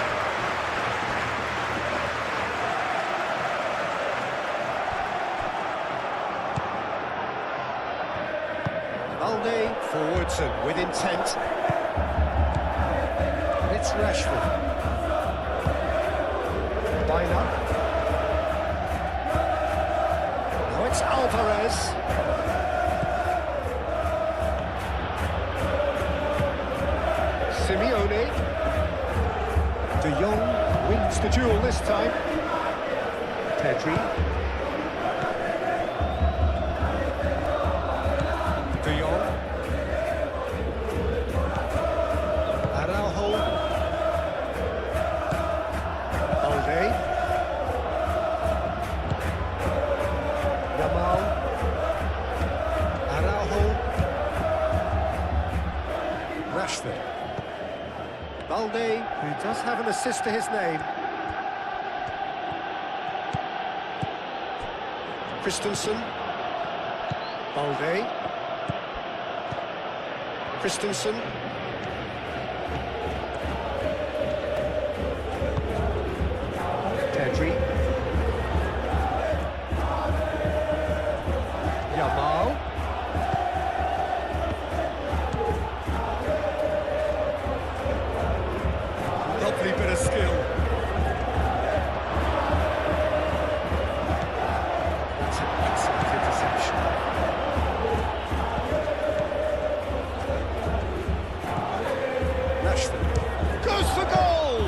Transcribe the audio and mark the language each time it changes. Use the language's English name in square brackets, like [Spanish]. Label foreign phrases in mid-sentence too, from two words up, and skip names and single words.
[English] Balde forwards and with intent. And it's Rashford. Baina. Now it's Alvarez. Simeone. De Jong wins the duel this time. Pedri. De Jong. Araujo. Balde. Yamal. Araujo. Rashford. Balde, who does have an assist to his name. Christensen. Balde. Christensen. Pedri. Yamal. Lovely bit of skill. It's an excellent interception. Rashford goes for goal!